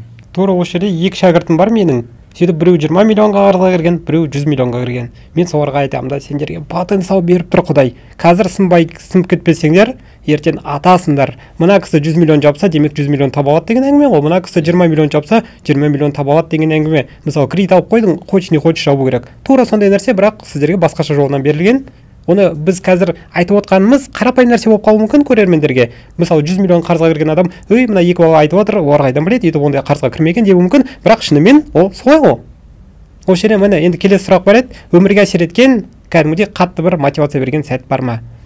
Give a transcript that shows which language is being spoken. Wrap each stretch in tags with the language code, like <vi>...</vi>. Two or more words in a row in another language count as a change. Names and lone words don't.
<kk>Тура осы жерде 2 шәкіртім бар менің. Сөйтіп біреу 20 миллионға қарызға кірген, біреу 100 миллионға кірген. Мен соларға айтамын да, сендерге потенциал беріп тұр Құдай. Қазір сынып кетпесеңдер, ертең атасыңдар. Мына кісі 100 миллион жапса, демек 100 миллион таба алады деген әңгіме ғой. Мына кісі 20 миллион жапса, 20 миллион таба алады деген әңгіме. Мысалы, кредит алып қойдың,</kk> <ru>хочешь не хочешь</ru> <kk>жабу керек. Тура сондай нәрсе, бірақ сіздерге басқаша жолынан берілген. Оны біз қазір айтып отқанымыз қарапайым нәрсе болып қалуы мүмкін көрермендерге. Мысалы 100 миллион қарызға кірген адам, "Ой, мына екі бала айтып отыр, олар қайдан біледі, өйтіп ондай қарызға кірмеген" деуі мүмкін, бірақ шынымен ол солай ғой. Осы жерде міне енді келесі сұрақ бар еді. Өмірге әсер еткен кәдімгідей қатты бір мотивация берген сәт бар ма?</kk>